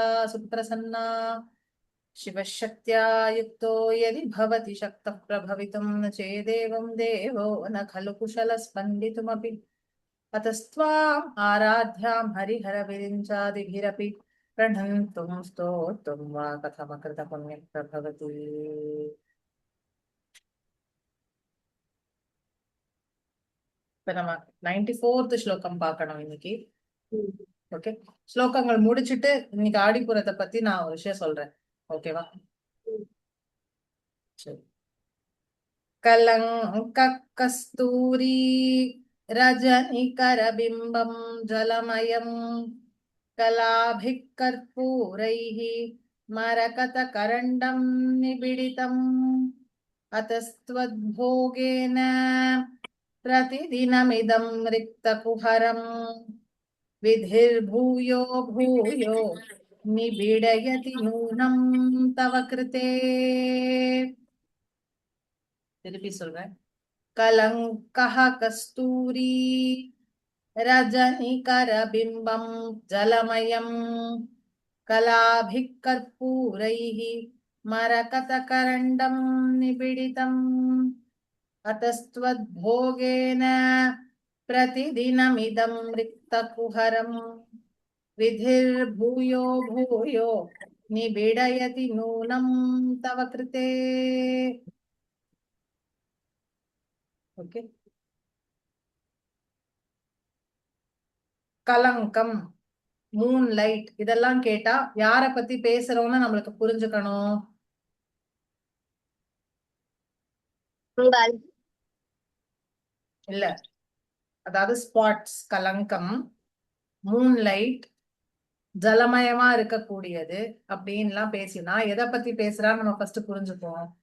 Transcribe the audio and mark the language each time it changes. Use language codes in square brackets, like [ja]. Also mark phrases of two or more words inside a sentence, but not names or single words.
[sa] सुप्रसन्ना शिवशक्त्या युक्तो यदि भवति शक्तः प्रभवितुं न चेदेवं देवो न खलु कुशलस्पन्दितुमपि अतस्त्वाम् आराध्यां हरिहरविरिञ्चादिभिरपि प्रणन्तुं स्तोतुं वा कथमकृतपुण्यं प्रभवति [ta] இப்ப நம்ம 94th ஸ்லோகம் பார்க்கணும் இன்னைக்கு. ஓகே, ஸ்லோகங்கள் முடிச்சிட்டு இன்னைக்கு ஆடிப்புறத்தை பத்தி நான் ஒரு விஷயம் சொல்றேன். ஓகேவா? சரி. [sa] कलङ्कः कस्तूरी रजनिकरबिम्बं जलमयं कलाभिः कर्पूरैः मरकतकरण्डं निबिडितम् अतस्त्वद्भोगेन प्रतिदिनमिदं रिक्तकुहरं विधिर्भूयो भूयो निबीडयति नूनं तव कृते. [ta] திருப்பி சொல்றேன். [sa] कलङ्कः कस्तूरी रजनिकरबिम्बं जलमयं कलाभिः कर्पूरैः मरकतकरण्डं निबिडितम् अतस्त्वद्भोगेन प्रतिदिनमिदं रिक्तकुहरं विधिर्भूयो भूयो निबिडयति नूनं तव कृते. [ta] ஓகே, கலங்கம், [en] moon light [ta] இதெல்லாம் கேட்டா யார பத்தி பேசுறோம்னு நம்மளுக்கு புரிஞ்சுக்கணும். இல்ல, அதாவது ஸ்பாட்ஸ், கலங்கம், [en] moon light, [ta] ஜலமயமா இருக்கக்கூடியது அப்படின்லாம் பேசினா எதை பத்தி பேசுறான்னு நம்ம ஃபர்ஸ்ட் புரிஞ்சுப்போம்.